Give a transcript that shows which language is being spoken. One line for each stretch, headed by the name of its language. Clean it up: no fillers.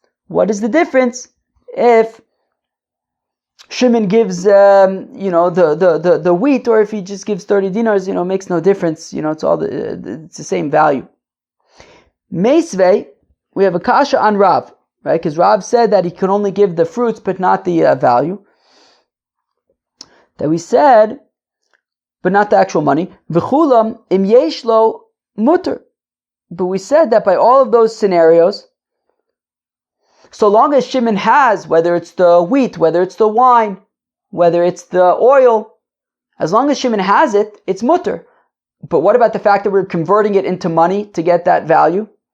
English: What is the difference if Shimon gives, the wheat, or if he just gives 30 dinars, makes no difference. It's the same value. Meisvei, we have a kasha on Rav, right? Because Rav said that he could only give the fruits, but not the value. that we said, but not the actual money.
Hebrew: V'chulam im yesh lo mutter.
English: But we said that by all of those scenarios, so long as Shimon has, whether it's the wheat, whether it's the wine, whether it's the oil, as long as Shimon has it, it's mutter. But what about the fact that we're converting it into money to get that value?